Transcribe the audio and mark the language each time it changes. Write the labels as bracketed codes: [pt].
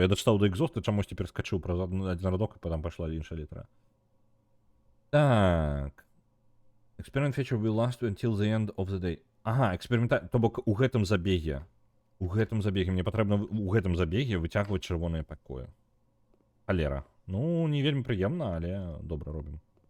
[uk] Я дочитав до Exhaust, чомусь тепер скачив про один радок, і потім пішла інша літера. Так. [en] Experiment feature will last until the end of the day. [be] Ага, эксперимента... То бок у гэтым забеге. У гэтым забеге. Мне патрэбна у гэтым забеге выцягваць чырвоныя пакоі. Халера. Ну, не вельмі прыемна, але добра робім.